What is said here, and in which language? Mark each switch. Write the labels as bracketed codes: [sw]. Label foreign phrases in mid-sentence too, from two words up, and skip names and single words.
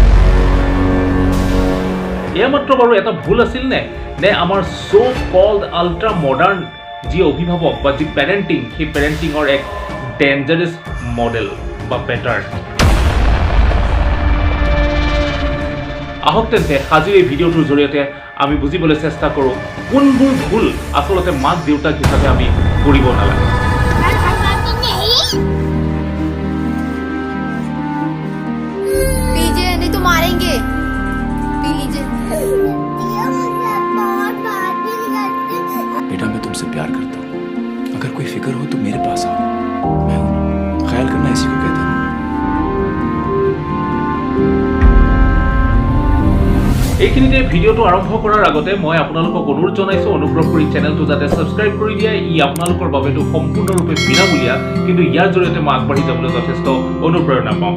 [as] এয়া মাত্ৰ বাৰু এটা ভুল আছিল নে আমাৰ [en] so called ultra modern [as] যি অভিভাৱক বা যি পেৰেণ্টিং, সেই পেৰেণ্টিঙৰ এক [en] dangerous model [as] বা পেটাৰ্ণ? আহক তেন্তে আজিৰ এই ভিডিঅ'টোৰ জৰিয়তে আমি বুজিবলৈ চেষ্টা কৰোঁ কোনবোৰ ভুল আচলতে মাক দেউতাক হিচাপে আমি কৰিব নালাগে। [hi] मारेंगे बेटा मैं तुमसे प्यार करता हूँ, अगर कोई फिक्र हो तो मेरे पास आओ, मैं हूं। ख्याल करना इसी को कहते हैं। [as] এইখিনিতে ভিডিঅ'টো আৰম্ভ কৰাৰ আগতে মই আপোনালোকক অনুৰোধ জনাইছোঁ অনুগ্ৰহ কৰি চেনেলটো যাতে ছাবস্ক্ৰাইব কৰি দিয়ে। ই আপোনালোকৰ বাবেতো সম্পূৰ্ণৰূপে বিনামূলীয়া, কিন্তু ইয়াৰ জৰিয়তে মই আগবাঢ়ি যাবলৈ যথেষ্ট অনুপ্ৰেৰণা পাওঁ।